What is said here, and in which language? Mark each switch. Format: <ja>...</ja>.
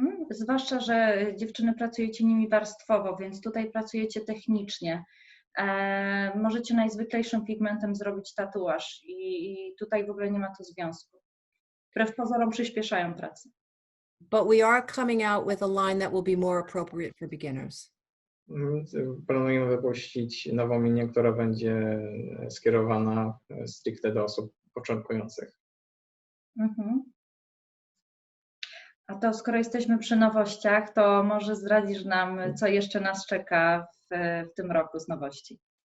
<pl>Zwłaszcza, że dziewczyny pracujecie nimi warstwowo, więc tutaj pracujecie technicznie. Możecie najzwyklejszym pigmentem zrobić tatuaż i tutaj w ogóle nie ma to związku. Wbrew pozorom przyspieszają pracę.</pl> <en>But we are coming out with a line that will be more appropriate for beginners.</en> <pl>Planujemy wypuścić nową linię, która będzie skierowana stricte do osób początkujących. A to skoro jesteśmy przy nowościach, to może zdradzisz nam, co jeszcze nas czeka w tym roku z nowości.</pl>